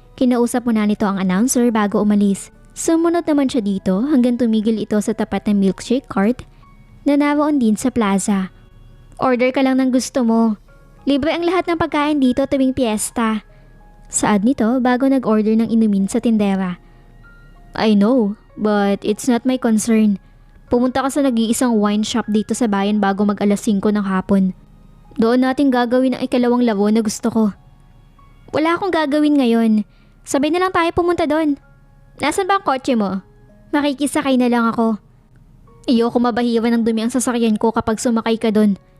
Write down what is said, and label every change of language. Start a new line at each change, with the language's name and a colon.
Filipino: Kinausap muna nito ang announcer bago umalis. Sumunod naman siya dito hanggang tumigil ito sa tapat ng milkshake cart na naroon din sa plaza. Order ka lang ng gusto mo. Libre ang lahat ng pagkain dito tuwing piyesta. Saad nito bago nag-order ng inumin sa tindera.
English: I know, but it's not my concern.
Filipino: Pumunta ka sa nag-iisang wine shop dito sa bayan bago mag 5:00 ng hapon. Doon natin gagawin ang 2 laro na gusto ko. Wala akong gagawin ngayon. Sabay na lang tayo pumunta doon. Nasaan ba ang kotse mo? Makikisakay na lang ako. Ayoko mabahiwan ng dumi ang sasakyan ko kapag sumakay ka doon.